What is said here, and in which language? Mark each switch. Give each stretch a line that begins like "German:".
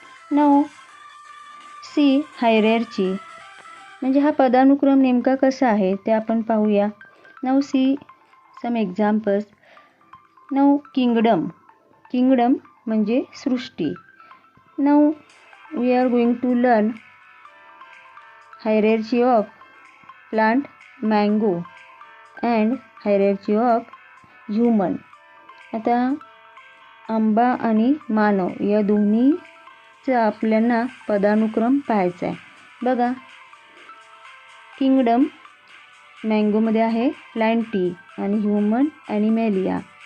English: now see
Marathi: hierarchy म्हणजे हा पदानुक्रम नेमका कसा आहे ते आपण पाहूया.
English: Now see some examples. Now kingdom, kingdom
Marathi: म्हणजे सृष्टी.
English: Now we are going to learn hierarchy of plant mango and hierarchy of human.
Marathi: आता आंबा आणि मानव या दोन्हीचा आपल्याला पदानुक्रम पाहायचा आहे. बघा, किंगडम मँगोमध्ये आहे प्लांटी आणि ह्युमन ॲनिमॅलिया.